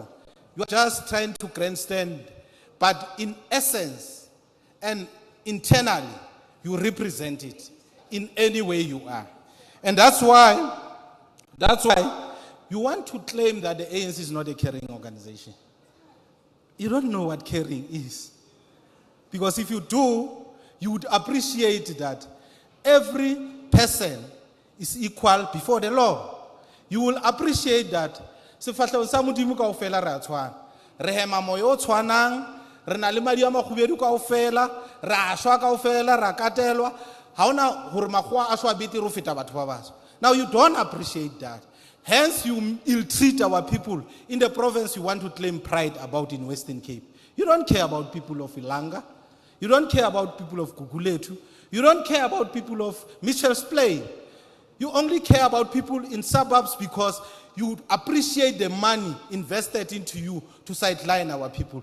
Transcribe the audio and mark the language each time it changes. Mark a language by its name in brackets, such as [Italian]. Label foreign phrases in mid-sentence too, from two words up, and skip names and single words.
[English] You are just trying to grandstand, but in essence and internally you represent it in any way you are. And that's why you want to claim that the ANC is not a caring organization. You don't know what caring is. Because if you do, you would appreciate that every person is equal before the law. You will appreciate that [Southern Sotho] sefahlego sa modimo kaofela re a tshwana. Re hema moya o tshwanang, re na le madi a makhubedu kaofela, ra shwa kaofela, ra katelwa. Ha ona hore makgowa a shwa betere ho feta batho ba batsho. [English] Now you don't appreciate that. Hence you ill-treat our people in the province you want to claim pride about in Western Cape. You don't care about people of Ilanga. You don't care about people of Guguletu. You don't care about people of Mitchell's Plain. You only care about people in suburbs because you appreciate the money invested into you to sideline our people.